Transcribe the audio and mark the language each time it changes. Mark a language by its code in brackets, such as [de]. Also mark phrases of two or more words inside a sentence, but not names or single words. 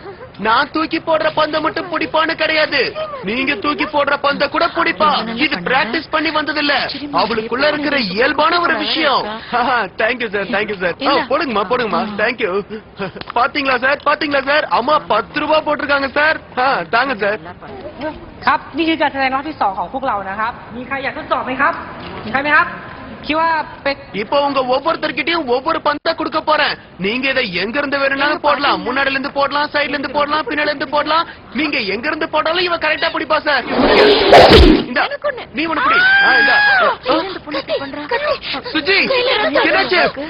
[ta] நான் தூக்கி போடுற பந்த மட்டும் பிடிப்பான்னு கிடையாது, நீங்க தூக்கி போடுற பந்த கூட பிடிப்பா. இது பிராக்டிஸ் பண்ணி வந்தது இல்ல, அவளுக்குள்ள இருக்கிற இயல்பான ஒரு விஷயம். [en] thank you sir. [ta] போடுங்கம்மா. தேங்க்யூ. பாத்தீங்களா சார், அம்மா 10 ரூபாய் போட்டிருக்காங்க சார். தாங்க சார். [th] ครับนี่คือการแสดงรอบที่2ของพวกเรานะครับมีใครอยากทดสอบไหมครับมีใครไหมครับคิดว่าเป็น [ta] இப்போ உங்க ஒவ்வொருத்தர்கிட்டயும் ஒவ்வொரு பந்தா கொடுக்க போறேன். நீங்க இதை எங்க இருந்து வேணும்னாலும் போடலாம், முன்னாடில இருந்து போடலாம், சைடுல இருந்து போடலாம், பின்னால இருந்து போடலாம். நீங்க எங்க இருந்து போட்டாலும் இவ கரெக்டா பிடிப்பா சார். இந்த நீ ஒண்ணு பிடி. சுஜி என்னாச்சு?